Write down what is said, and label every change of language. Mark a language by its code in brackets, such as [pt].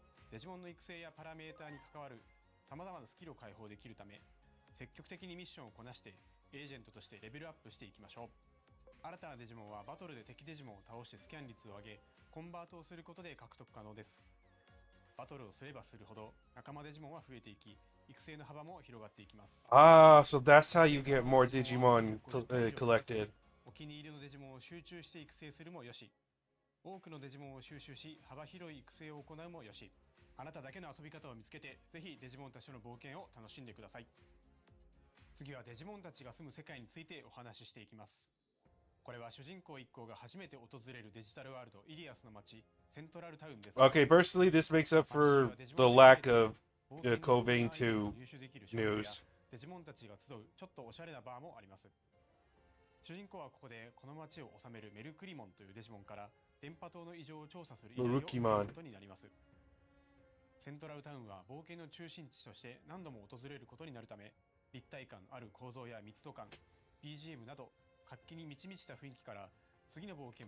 [ja] デジモンの育成やパラメーターに関わる様々なスキルを解放できるため、積極的にミッションをこなしてエージェントとしてレベルアップしていきましょう。新たなデジモンはバトルで敵デジモンを倒してスキャン率を上げコンバートをすることで獲得可能です。バトルをすればするほど仲間デジモンは増えていき、育成の幅も広がっていきます。 [en] Ah, so that's how you get more Digimon collected. [ja] お気に入りのデジモンを集中して育成するもよし、多くのデジモンを収集し幅広い育成を行うもよし、あなただけの遊び方を見つけて、ぜひデジモンたちとの冒険を楽しんでください。次はデジモンたちが住む世界についてお話ししていきます。これは主人公一行が初めて訪れるデジタルワールドイリアスの街セントラルタウンです。 [en] Okay, personally, this makes up for the lack of Covain 2 news. [ja] デジモンたちが集うちょっとおしゃれなバーもあります。主人公はここでこの街を治めるメルクリモンというデジモンから電波塔の異常を調査する依頼を受けることになります。セントラルタウンは冒険の中心地として何度も訪れることになるため、立体感ある構造や密度感、BGM など活気に満ち満ちた雰囲気から次の冒険